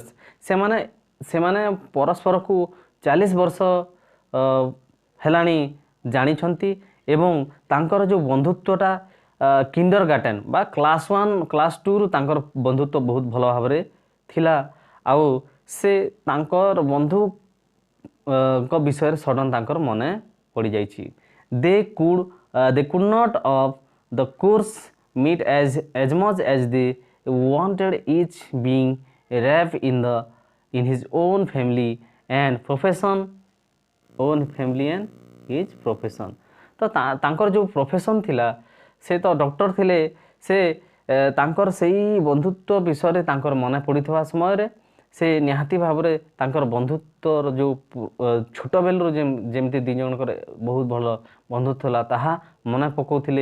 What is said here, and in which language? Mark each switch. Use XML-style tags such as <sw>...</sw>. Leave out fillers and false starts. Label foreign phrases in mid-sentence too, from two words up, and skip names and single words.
<or>ସେମାନେ ପରସ୍ପରକୁ 40 ବର୍ଷ ହେଲାଣି ଜାଣିଛନ୍ତି ଏବଂ ତାଙ୍କର ଯେଉଁ ବନ୍ଧୁତ୍ୱଟା କିଣ୍ଡର ଗାର୍ଟେନ୍ ବା କ୍ଲାସ୍ 1 କ୍ଲାସ୍ 2ରୁ ତାଙ୍କର ବନ୍ଧୁତ୍ୱ ବହୁତ ଭଲ ଭାବରେ ଥିଲା। ଆଉ ସେ ତାଙ୍କର ବନ୍ଧୁଙ୍କ ବିଷୟରେ ସଡନ୍ ତାଙ୍କର ମନେ ପଡ଼ିଯାଇଛି।</or> <en>they could not of the course meet as much as they wanted, each being wrapped in his own family and profession।</en> <or>ତ ତାଙ୍କର ଯେଉଁ ପ୍ରଫେସନ୍ ଥିଲା ସେ ତ ଡକ୍ଟର ଥିଲେ ସେ ତାଙ୍କର ସେଇ ବନ୍ଧୁତ୍ୱ ବିଷୟରେ ତାଙ୍କର ମନେ ପଡ଼ିଥିବା ସମୟରେ ସେ ନିହାତି ଭାବରେ ତାଙ୍କର ବନ୍ଧୁତ୍ୱର ଯେଉଁ ଛୋଟବେଳରୁ ଯେମିତି ଦୁଇ ଜଣଙ୍କର ବହୁତ ଭଲ ବନ୍ଧୁତ୍ୱ ଥିଲା ତାହା ମନେ ପକାଉଥିଲେ।</or>